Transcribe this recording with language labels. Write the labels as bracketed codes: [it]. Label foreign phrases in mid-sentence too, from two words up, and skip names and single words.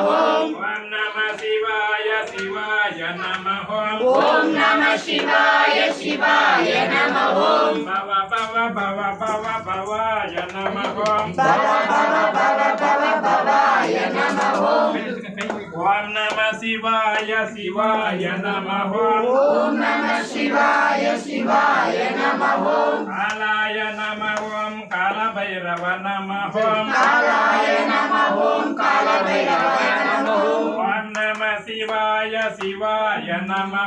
[sa] ॐ नमः शिवाय शिवाय नमः ॐ नमः शिवाय शिवाय नमः भव भव भव भव भवाय नमः भव भव भव भव भवाय नमः ॐ ఓం నమ శివాయ శివాయ నమః ఓం నమః శివాయ శివాయ నమః కాలాయ నమః ఓం కాలభైరవ నమః కాలాయ నమః ఓం కాలభైరవాయ నమః ఓం నమ శివాయ శివాయ నమః